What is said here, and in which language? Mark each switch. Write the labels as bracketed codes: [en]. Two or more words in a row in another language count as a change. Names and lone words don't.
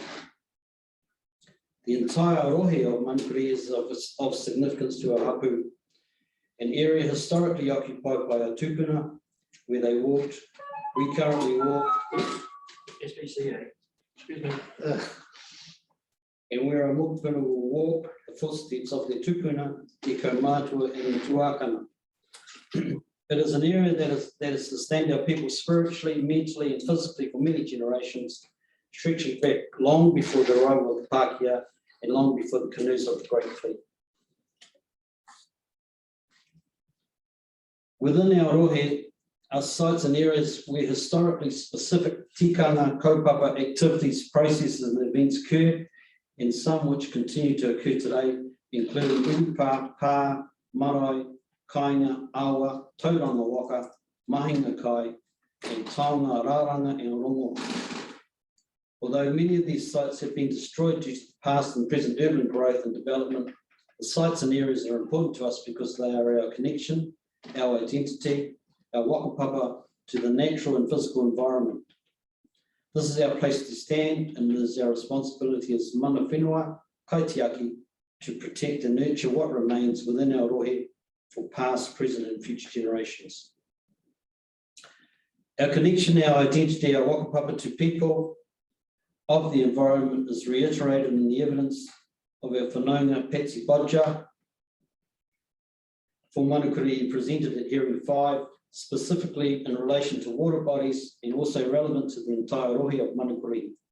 [en] The entire rohi of Manukuri is of significance to our hapu, an area historically occupied by our tupuna, where they walked. We currently walk, SPCA, excuse me, and where our mokupuna will walk the footsteps of their tupuna, [mi] te kaumātua [en] and the tuakana. It is an area that has sustained our people spiritually, mentally and physically for many generations, stretching back long before the arrival of the Pākehā and long before the canoes of the Great Fleet. Within our rohe, our sites and areas where historically specific [mi] tikanga kaupapa [en] activities, processes and events occur and some which continue to occur today, including [mi] Urupa, Pā, Marae, Kainga, Awa, Tauranga Waka, Mahinga Kai, [en] and [mi] Taonga Raranga [en] and Rongo. Although many of these sites have been destroyed due to past and present urban growth and development, the sites and areas are important to us because they are our connection, our identity, our whakapapa to the natural and physical environment. This is our place to stand, and it is our responsibility as [mi] mana whenua, kaitiaki, [en] to protect and nurture what remains within our rohe for past, present and future generations. Our connection, our identity, our whakapapa to people of the environment is reiterated in the evidence of our whanaunga Patsy Bodger for Manukuri presented at hearing 5, specifically in relation to water bodies and also relevant to the entire rohe of Manukuri.